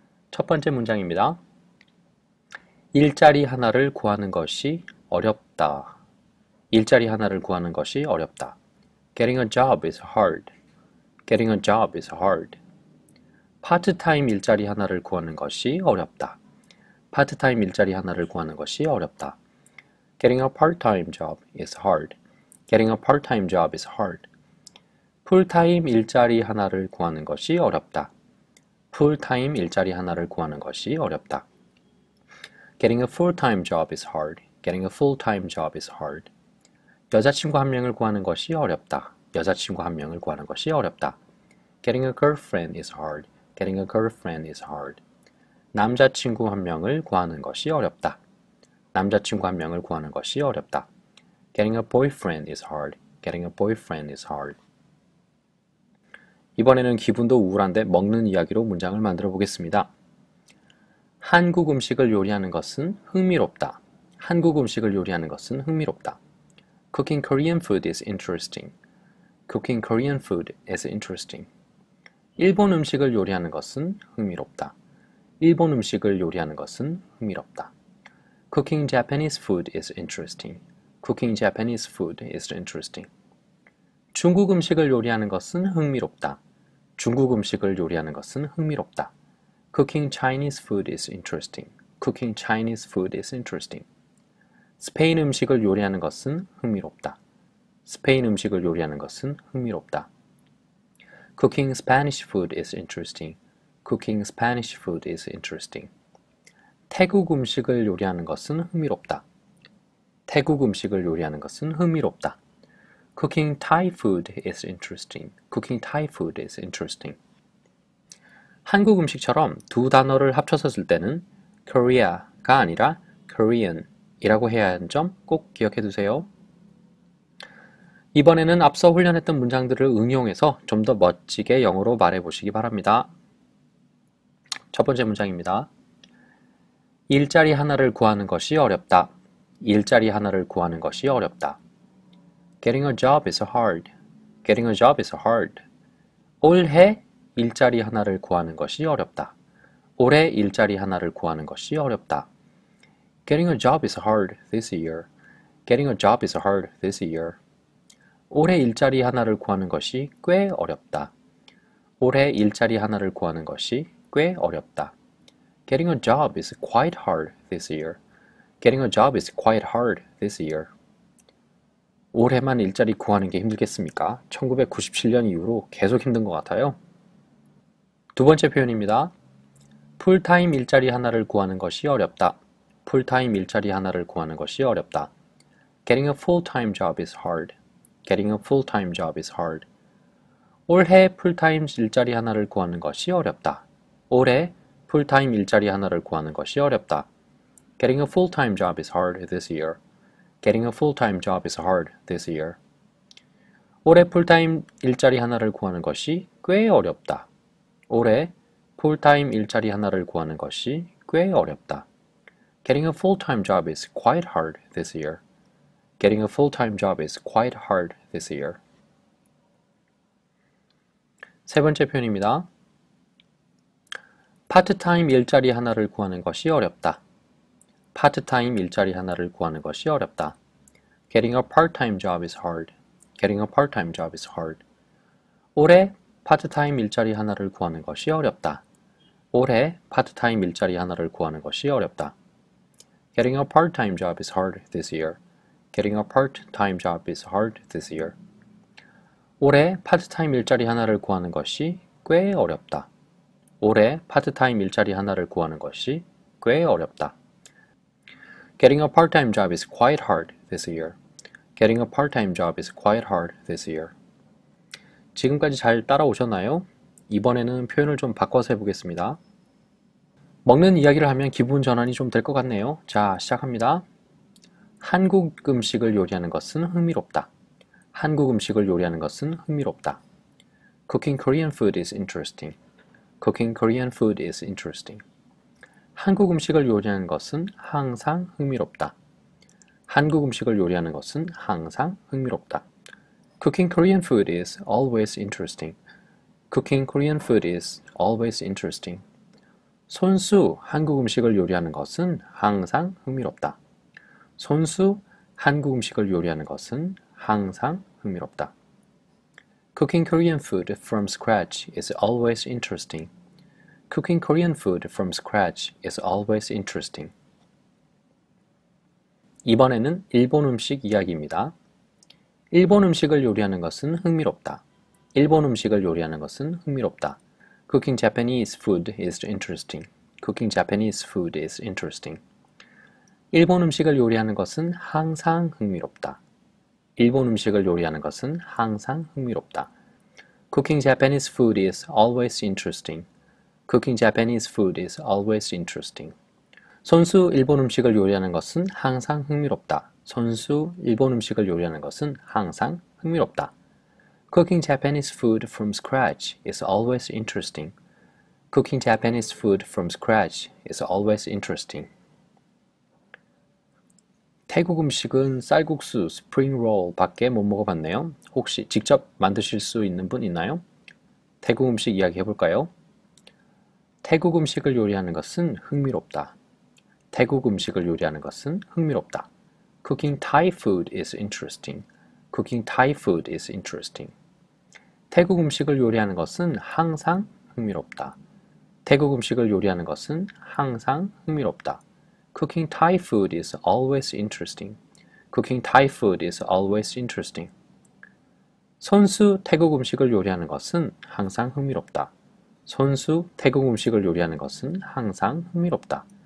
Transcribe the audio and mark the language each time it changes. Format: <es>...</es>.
<ko>첫 번째 문장입니다. 일자리 하나를 구하는 것이 어렵다. 일자리 하나를 구하는 것이 어렵다.</ko> <en>Getting a job is hard. Getting a job is hard.</en> <ko>파트타임 일자리 하나를 구하는 것이 어렵다. 파트타임 일자리 하나를 구하는 것이 어렵다.</ko> <en>Getting a part-time job is hard. Getting a part-time job is hard.</en> <ko>풀타임 일자리 하나를 구하는 것이 어렵다. 풀타임 일자리 하나를 구하는 것이 어렵다.</ko> <en>Getting a full-time job is hard. Getting a full-time job is hard.</en> <ko>여자친구 한 명을 구하는 것이 어렵다. 여자친구 한 명을 구하는 것이 어렵다.</ko> <en>Getting a girlfriend is hard. Getting a girlfriend is hard.</en> <ko>남자친구 한 명을 구하는 것이 어렵다. 남자친구 한 명을 구하는 것이 어렵다.</ko> <en>Getting a boyfriend is hard. Getting a boyfriend is hard.</en> <ko>이번에는 기분도 우울한데 먹는 이야기로 문장을 만들어 보겠습니다. 한국 음식을 요리하는 것은 흥미롭다. 한국 음식을 요리하는 것은 흥미롭다.</ko> <en>Cooking Korean food is interesting. Cooking Korean food is interesting.</en> <ko>일본 음식을 요리하는 것은 흥미롭다. 일본 음식을 요리하는 것은 흥미롭다.</ko> <en>Cooking Japanese food is interesting. Cooking Japanese food is interesting.</en> <ko>중국 음식을 요리하는 것은 흥미롭다. 중국 음식을 요리하는 것은 흥미롭다.</ko> <en>Cooking Chinese food is interesting. Cooking Chinese food is interesting.</en> <ko>스페인 음식을 요리하는 것은 흥미롭다. 스페인 음식을 요리하는 것은 흥미롭다.</ko> <en>Cooking Spanish food is interesting. Cooking Spanish food is interesting.</en> <ko>태국 음식을 요리하는 것은 흥미롭다. 태국 음식을 요리하는 것은 흥미롭다.</ko> <en>Cooking Thai food is interesting. Cooking Thai food is interesting.</en> <ko>한국 음식처럼 두 단어를 합쳐서 쓸 때는 Korea가 아니라 Korean이라고 해야 하는 점 꼭 기억해 두세요. 이번에는 앞서 훈련했던 문장들을 응용해서 좀 더 멋지게 영어로 말해 보시기 바랍니다. 첫 번째 문장입니다. 일자리 하나를 구하는 것이 어렵다. 일자리 하나를 구하는 것이 어렵다.</ko> <en>Getting a job is hard. Getting a job is hard.</en> <ko>올해 일자리 하나를 구하는 것이 어렵다. 올해 일자리 하나를 구하는 것이 어렵다.</ko> <en>Getting a job is hard this year. Getting a job is hard this year.</en> <ko>올해 일자리 하나를 구하는 것이 꽤 어렵다. 올해 일자리 하나를 구하는 것이 꽤 어렵다.</ko> <en>Getting a job is quite hard this year. Getting a job is quite hard this year.</en> <ko>올해만 일자리 구하는 게 힘들겠습니까? 1997년 이후로 계속 힘든 것 같아요. 두 번째 표현입니다. 풀타임 일자리 하나를 구하는 것이 어렵다. 풀타임 일자리 하나를 구하는 것이 어렵다.</ko> <en>Getting a full-time job is hard. Getting a full-time job is hard.</en> <ko>올해 풀타임 일자리 하나를 구하는 것이 어렵다. 올해 풀타임 일자리 하나를 구하는 것이 어렵다.</ko> <en>Getting a full-time job is hard this year. Getting a full-time job is hard this year.</en> <ko>올해 풀타임 일자리 하나를 구하는 것이 꽤 어렵다. 올해 풀타임 일자리 하나를 구하는 것이 꽤 어렵다.</ko> <en>Getting a full-time job is quite hard this year. Getting a full-time job is quite hard this year.</en> <ko>세 번째 표현입니다. 파트타임 일자리 하나를 구하는 것이 어렵다. 파트타임 일자리 하나를 구하는 것이 어렵다.</ko> <en>Getting a part-time job is hard. Getting a part-time job is hard.</en> <ko>올해 파트타임 일자리 하나를 구하는 것이 어렵다. 올해 파트타임 일자리 하나를 구하는 것이 어렵다.</ko> <en>Getting a part-time job is hard this year. Getting a part-time job is hard this year.</en> <ko>올해 파트타임 일자리 하나를 구하는 것이 꽤 어렵다. 올해 파트타임 일자리 하나를 구하는 것이 꽤 어렵다.</ko> <en>Getting a part-time job is quite hard this year. Getting a part-time job is quite hard this year.</en> <ko>지금까지 잘 따라오셨나요? 이번에는 표현을 좀 바꿔서 해보겠습니다. 먹는 이야기를 하면 기분 전환이 좀 될 것 같네요. 자, 시작합니다. 한국 음식을 요리하는 것은 흥미롭다. 한국 음식을 요리하는 것은 흥미롭다.</ko> <en>Cooking Korean food is interesting. Cooking Korean food is interesting.</en> <ko>한국 음식을 요리하는 것은 항상 흥미롭다. 한국 음식을 요리하는 것은 항상 흥미롭다.</ko> <en>Cooking Korean food is always interesting. Cooking Korean food is always interesting.</en> <ko>손수 한국 음식을 요리하는 것은 항상 흥미롭다. 손수 한국 음식을 요리하는 것은 항상 흥미롭다.</ko> <en>Cooking Korean food from scratch is always interesting. Cooking Korean food from scratch is always interesting.</en> <ko>이번에는 일본 음식 이야기입니다. 일본 음식을 요리하는 것은 흥미롭다. 일본 음식을 요리하는 것은 흥미롭다.</ko> <en>Cooking Japanese food is interesting. Cooking Japanese food is interesting.</en> <ko>일본 음식을 요리하는 것은 항상 흥미롭다. 일본 음식을 요리하는 것은 항상 흥미롭다.</ko> <en>Cooking Japanese food is always interesting. Cooking Japanese food is always interesting.</en> <ko>손수 일본 음식을 요리하는 것은 항상 흥미롭다. 손수 일본 음식을 요리하는 것은 항상 흥미롭다.</ko> <en>Cooking Japanese food from scratch is always interesting. Cooking Japanese food from scratch is always interesting.</en> <ko>태국 음식은 쌀국수, 스프링롤 밖에 못 먹어봤네요. 혹시 직접 만드실 수 있는 분 있나요? 태국 음식 이야기 해볼까요? 태국 음식을 요리하는 것은 흥미롭다. 태국 음식을 요리하는 것은 흥미롭다.</ko> <en>Cooking Thai food is interesting. Cooking Thai food is interesting.</en> <ko>태국 음식을 요리하는 것은 항상 흥미롭다. 태국 음식을 요리하는 것은 항상 흥미롭다.</ko> <en>Cooking Thai food is always interesting. Cooking Thai food is always interesting.</en> <ko>손수 태국 음식을 요리하는 것은 항상 흥미롭다. 손수 태국 음식을 요리하는 것은 항상 흥미롭다.</ko>